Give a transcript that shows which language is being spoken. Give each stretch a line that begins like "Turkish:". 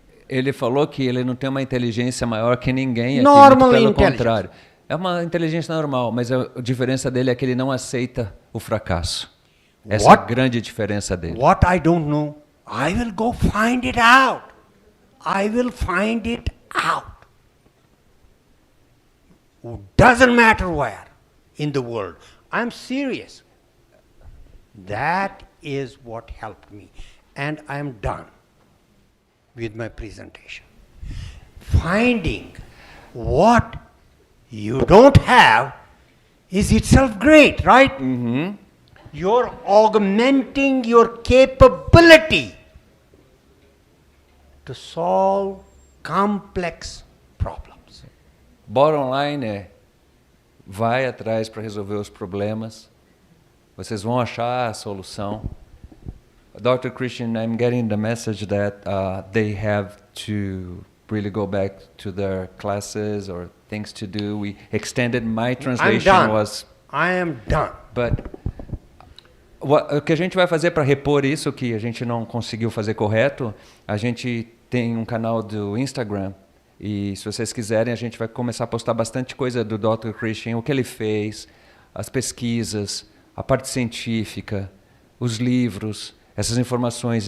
Portuguese: Ele falou que ele não tem uma inteligência maior que ninguém aqui,
English: Normal
Portuguese: muito pelo
English: intelligence.
Portuguese: contrário. É uma inteligência normal, mas a diferença dele é que ele não aceita o fracasso. Essa é a grande diferença dele.
English: What I don't know, I will go find it out. I will find it out. Doesn't matter where in the world. I'm serious. That is what helped me. And I'm done with my presentation. Finding what you don't have is itself great, right? Uhum. You're augmenting your capability to solve complex problems. Bottom line
Portuguese: é, vai atrás para resolver os problemas. Vocês vão achar a solução.
English: Dr. Krishen, I'm getting the message that they have to really go back to their classes or things to do. We extended my translation I'm done. was. I am done. But
Portuguese: o que a gente vai fazer para repor isso que a gente não conseguiu fazer correto, a gente tem um canal do Instagram e se vocês quiserem a gente vai começar a postar bastante coisa do Dr. Krishen, o que ele fez, as pesquisas, a parte científica, os livros, essas informações.